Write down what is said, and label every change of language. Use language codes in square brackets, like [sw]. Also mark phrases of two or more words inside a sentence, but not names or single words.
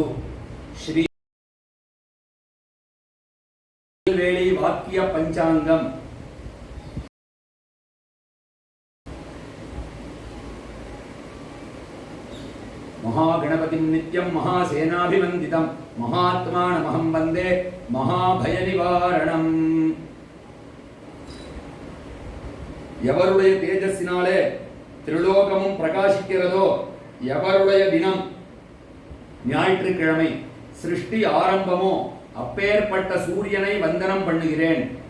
[sa] श्री वेली वाक्य पंचांगम. महागणपतिं नित्यं महासेनाभिवन्दितं महात्मानमहं वन्दे महाभयनिवारणम्. [ta] எவருடைய தேஜஸ்ஸினாலே திரிலோகமும் பிரகாசிக்கிறதோ, எவருடைய தினம் ஞாயிற்றுக்கிழமை சிருஷ்டி ஆரம்பமோ, அப்பேற்பட்ட சூரியனை வந்தனம் பண்ணுகிறேன்.